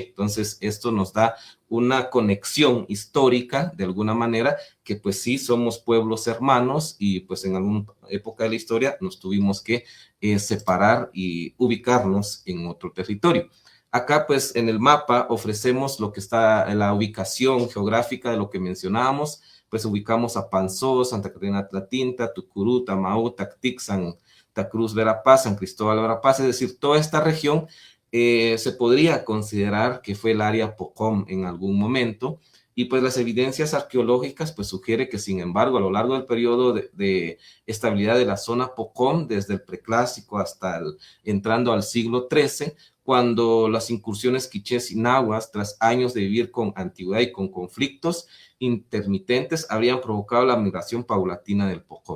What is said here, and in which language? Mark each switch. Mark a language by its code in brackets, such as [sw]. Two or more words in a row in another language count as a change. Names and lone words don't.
[es] Entonces, esto nos da una conexión histórica, de alguna manera, que pues sí somos pueblos hermanos y pues en alguna época de la historia nos tuvimos que separar y ubicarnos en otro territorio. Acá pues en el mapa ofrecemos lo que está en la ubicación geográfica de lo que mencionábamos, pues ubicamos a Panzó, Santa Catarina Tlatinta, Tucurú, Tamaú, Tactic, Santa Cruz, Verapaz, San Cristóbal, Verapaz, es decir, toda esta región se podría considerar que fue el área Pocom en algún momento, y pues las evidencias arqueológicas pues sugiere que sin embargo a lo largo del periodo de estabilidad de la zona Pocom, desde el preclásico hasta entrando al siglo XIII, cuando las incursiones quichés y nahuas, tras años de vivir con antigüedad y con conflictos intermitentes, habrían provocado la migración paulatina del Pocom.